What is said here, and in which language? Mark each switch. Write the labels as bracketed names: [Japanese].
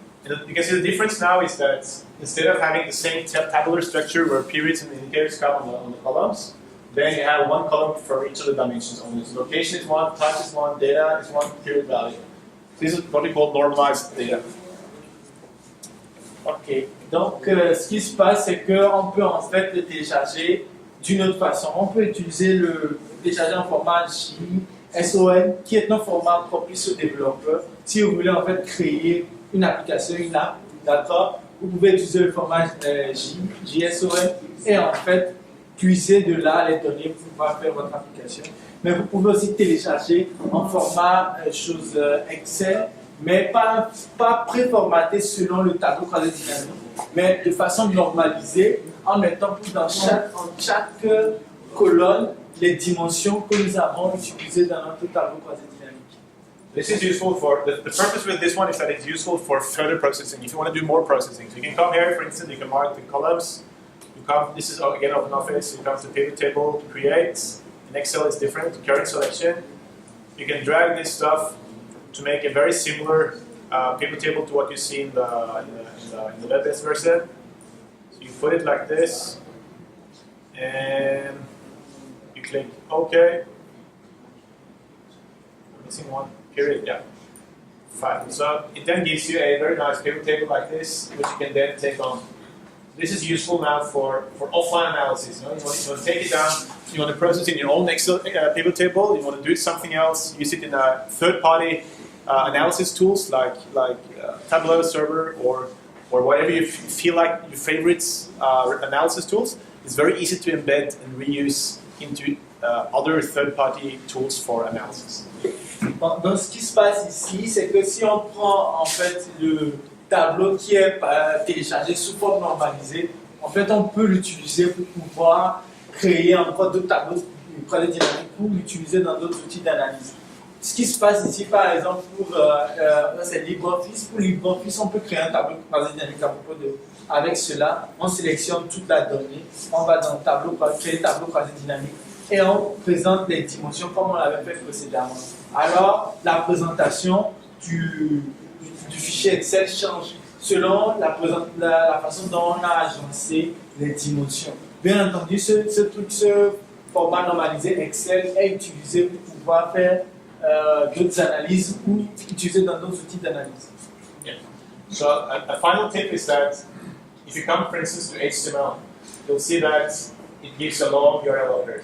[English] And you can see the difference now is that instead of having the same tabular structure where periods and indicators come on the columns, then you have one column for each of the dimensions only. So location is one, type is one, data is one, period value. This is what we call normalized data. [French] Ok, donc ce qui se passe, c'est qu'on peut en fait le télécharger d'une autre façon. On peut utiliser le télécharger en format JSON, qui est un format propice aux développeurs. Si vous voulez en fait créer une application, une app, d'accord, vous pouvez utiliser le format JSON et en fait puiser de là les données pour pouvoir faire votre application. Mais vous pouvez aussi télécharger en format Excel, mais pas préformaté selon le tableau croisé dynamique, mais de façon normalisée en mettant dans chaque colonne les dimensions que nous avons utilisées dans notre tableau croisé dynamique. [English] This is useful for, the purpose with this one is that it's useful for further processing. If you want to do more processing, so you can come here, for instance, you can mark the columns. This is again OpenOffice. You come to pivot table to create. In Excel it's different. Current selection. You can drag this stuff to make a very similar pivot table to what you see in the web-based version. So you put it like this, and you click OK. I'm missing one. Period. Yeah. Fine. So it then gives you a very nice pivot table like this, which you can then take on. This is useful now for offline analysis. You want to take it down, you want to process it in your own Excel pivot table, you want to do something else, use it in a third-party analysis tools like Tableau Server or whatever you feel like your favorites analysis tools. It's very easy to embed and reuse into other third-party tools for analysis. [French] Donc ce qui se passe ici, c'est que si on prend en fait le tableau qui est téléchargé sous forme normalisée, en fait on peut l'utiliser pour pouvoir créer encore d'autres tableaux dynamiques pour l'utiliser dans d'autres outils d'analyse. ce qui se passe ici, par exemple, c'est LibreOffice. Pour LibreOffice, on peut créer un tableau croisé dynamique à propos de. Avec cela, on sélectionne toute la donnée, on va dans le tableau, créer le tableau croisé dynamique et on présente les dimensions comme on l'avait fait précédemment. Alors, la présentation du fichier Excel change selon la façon dont on a agencé les dimensions. Bien entendu, ce format normalisé Excel est utilisé pour pouvoir faire d'autres analyses ou utiliser dans d'autres outils d'analyse. [English] Yeah. So a final tip is that if you come, for instance, to HTML, you'll see that it gives a long URL over there.